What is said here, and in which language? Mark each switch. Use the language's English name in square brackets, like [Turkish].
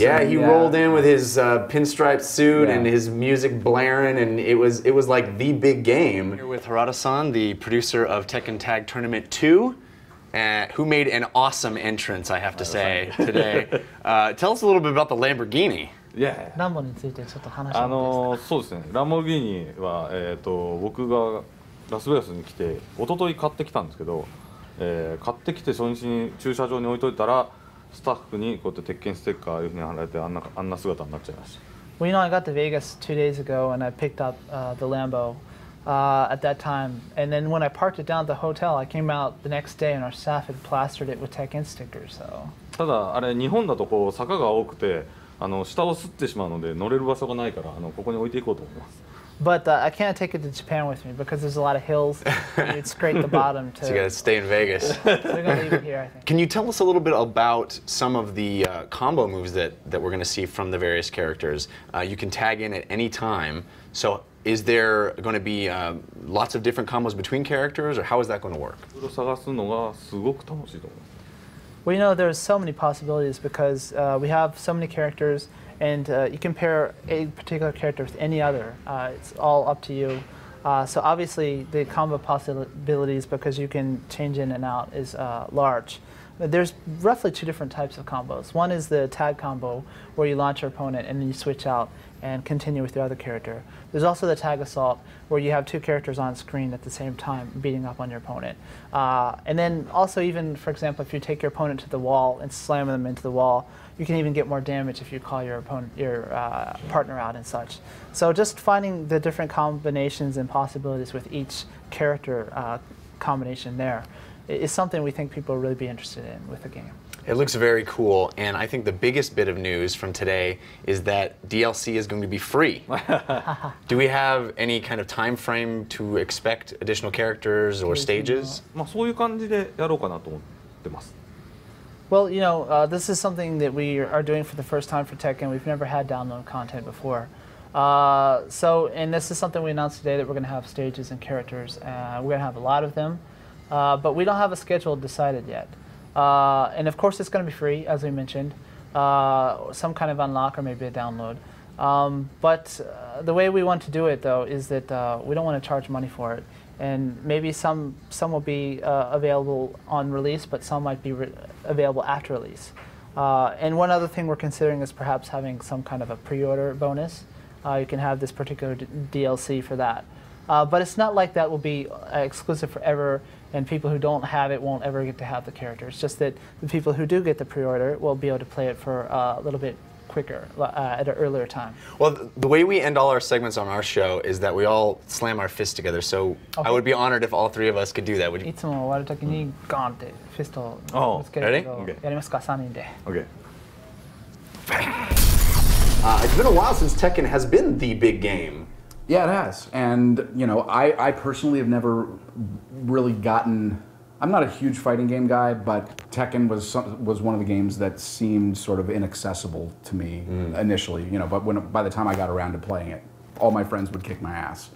[English] Yeah, he rolled in with his pinstripe suit and his music blaring, and it was like the big game. Here with Harada-san, the producer of Tekken Tag Tournament 2. Who made an awesome entrance, I have to say, today. Tell us a little bit about the Lamborghini. [Japanese] ランボについてちょっと話してもいいですか？そうですね。ランボルギーニは僕がラスベガスに来て一昨日買ってきたんですけど、買ってきて初日に駐車場に置いといたらスタッフにこうやって鉄拳ステッカーいう風に貼られてあんな姿になっちゃいました。 [English] Well, I got to Vegas 2 days ago and I picked up the Lambo at that time, and then when I parked it down at the hotel, I came out the next day and our staff had plastered it with Tekken stickers. So. [Japanese] ただあれ日本だとこう坂が多くて下を擦ってしまうので乗れる場所がないからここに置いていこうと思います。 [English] But I can't take it to Japan with me because there's a lot of hills. You'd scrape the bottom to. So you gotta stay in Vegas. So we're gonna leave it here, I think. Can you tell us a little bit about some of the combo moves that we're gonna see from the various characters? You can tag in at any time. So is there going to be lots of different combos between characters, or how is that going to work? [Japanese] 探すのがすごく楽しいと思います。 [English] Well, there's so many possibilities because we have so many characters, and you can pair a particular character with any other. It's all up to you. So obviously, the combo possibilities, because you can change in and out, is large. There's roughly 2 different types of combos. One is the tag combo, where you launch your opponent and then you switch out and continue with your other character. There's also the tag assault, where you have 2 characters on screen at the same time beating up on your opponent. And then also, even for example, if you take your opponent to the wall and slam them into the wall, you can even get more damage if you call your partner out and such. So just finding the different combinations and possibilities with each character combination there is something we think people will really be interested in with the game. It looks very cool, and I think the biggest bit of news from today is that DLC is going to be free. Do we have any kind of time frame to expect additional characters or stages? [Japanese] そういう感じでやろうかなと思ってます。 [English] Well, this is something that we are doing for the first time for Tekken. We've never had download content before. And this is something we announced today, that we're going to have stages and characters. We're going to have a lot of them, but we don't have a schedule decided yet. And of course, it's going to be free, as we mentioned, some kind of unlock or maybe a download. But the way we want to do it, though, is that we don't want to charge money for it. And maybe some will be available on release, but some might be available after release. And one other thing we're considering is perhaps having some kind of a pre-order bonus. You can have this particular DLC for that. But it's not like that will be exclusive forever, and people who don't have it won't ever get to have the character. It's just that the people who do get the pre-order will be able to play it for a little bit quicker, at an earlier time. Well, the way we end all our segments on our show is that we all slam our fists together. So I would be honored if all three of us could do that. Would you? [Japanese] いつも終わるときにガンってフィストをぶつけるけど、 [English] Ready? [Japanese] やりますか3人で。 [English] Okay. It's been a while since Tekken has been the big game. Yeah, it has. And, you know, I personally have never really gotten... I'm not a huge fighting game guy, but Tekken was one of the games that seemed sort of inaccessible to me initially, you know, but by the time I got around to playing it, all my friends would kick my ass.